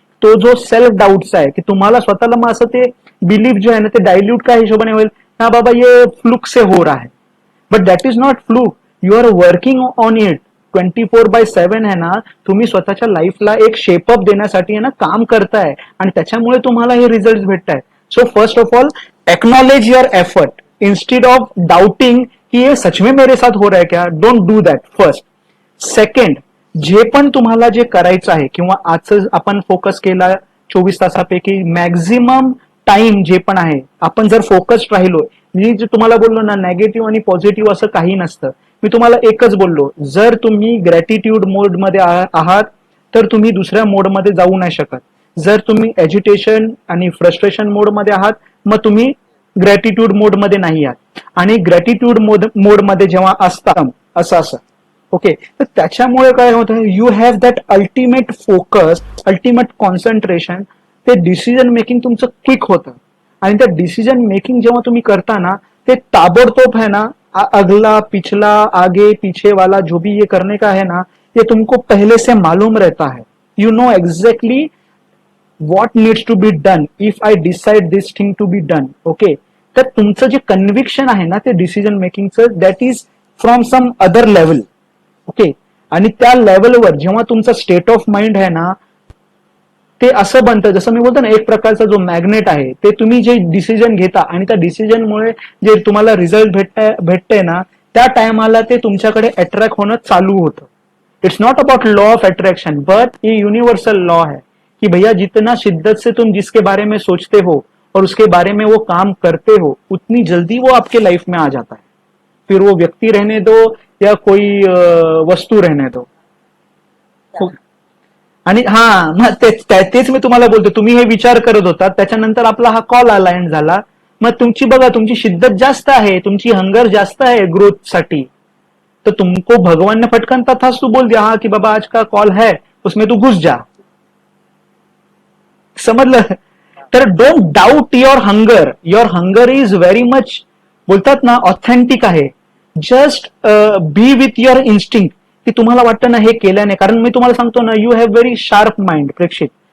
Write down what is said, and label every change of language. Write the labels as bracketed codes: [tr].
[mr] तो जो self doubts आहे की तुम्हाला स्वतःला मग असं ते बिलीफ जे आहे ना, ते डायल्यूट काय हिशोबाने होईल, [hi] ना बाबा ये फ्लुक से हो रहा है. [en] But that is not fluke. You are working on it. [mr] 24/7 आहे ना, तुम्ही स्वतःच्या लाईफला एक शेपअप देण्यासाठी आहे ना काम करताय, आणि त्याच्यामुळे तुम्हाला हे रिझल्ट भेटत आहेत. [en] so first of all, acknowledge your effort instead of doubting [hi] की ये सच में मेरे साथ हो रहा है क्या. [en] Don't do that first. [mr] Second, जे पण तुम्हाला जे करायचं आहे किंवा आजचं आपण फोकस केला 24 तासापैकी मॅक्झिमम टाइम जे पण आहे, आपण जर फोकस्ड राहिलो, मी जे तुम्हाला बोललो ना, नेगेटिव्ह आणि पॉझिटिव्ह असं काही नसतं. मी तुम्हाला एकच बोललो, जर तुम्ही ग्रॅटिट्यूड मोडमध्ये आहात तर तुम्ही दुसऱ्या मोडमध्ये जाऊ नाही शकत. जर तुम्ही एज्युटेशन आणि फ्रस्ट्रेशन मोडमध्ये आहात, मग तुम्ही ग्रॅटिट्यूड मोडमध्ये नाही आहात. आणि ग्रॅटिट्यूड मोडमध्ये जेव्हा असता असं ओके, तर त्याच्यामुळे काय होतं, [en] You have that ultimate focus, ultimate concentration. [mr] ते डिसिजन मेकिंग तुमचं क्विक होतं. आणि त्या डिसिजन मेकिंग जेव्हा तुम्ही करता ना, ते ताबडतोब [hi] है ना, अगला पिछला आगे पीछे वाला जो भी ये करने का है ना, ये तुमको पहले से मालूम रहता है. [en] You know exactly what needs to be done if I decide this thing to be done. Okay. [mr] तर तुमचं जे कन्व्हिक्शन आहे ना, ते decision मेकिंगचं, [en] That is from some other level. [mr] Okay. आणि त्या लेवलवर जेव्हा तुमचा स्टेट ऑफ माइंड आहे ना, ते असं बनतं, जसं मी बोलतो ना, एक प्रकारचा जो मॅग्नेट आहे, ते तुम्ही जे डिसिजन घेता आणि त्या डिसिजनमुळे जे तुम्हाला रिझल्ट भेटतंय ना, त्या टायमाला ते तुमच्याकडे अट्रॅक्ट होणं चालू होतं. [en] it's not about law of attraction, [hi] but ये यूनिवर्सल लॉ है कि भैया जितना शिद्दत से तुम जिसके बारे में सोचते हो और उसके बारे में वो काम करते हो, उतनी जल्दी वो आपके लाइफ में आ जाता है. फिर वो व्यक्ती रहने दो या कोई वस्तू रहने दो. [mr] आणि हा, मग तेच मी तुम्हाला बोलतो, तुम्ही हे विचार करत होता, त्याच्यानंतर आपला हा कॉल आला एंड झाला. मग तुमची बघा, तुमची शिद्दत जास्त आहे, तुमची हंगर जास्त आहे ग्रोथ साठी. [hi] तो तुमको भगवान ने फटकन तथास्तु बोल दिया, हाँ कि बाबा आज का कॉल है, उसमें तू घुस जा. [mr] समजलं. [en] तर don't doubt your hunger is very much, [mr] बोलतात ना, ऑथेंटिक आहे. Just be with your instinct, की तुम्हाला वाटतं ना हे केल्याने, कारण मी तुम्हाला सांगतो ना, [en] you have very sharp mind [mr] प्रेक्षित.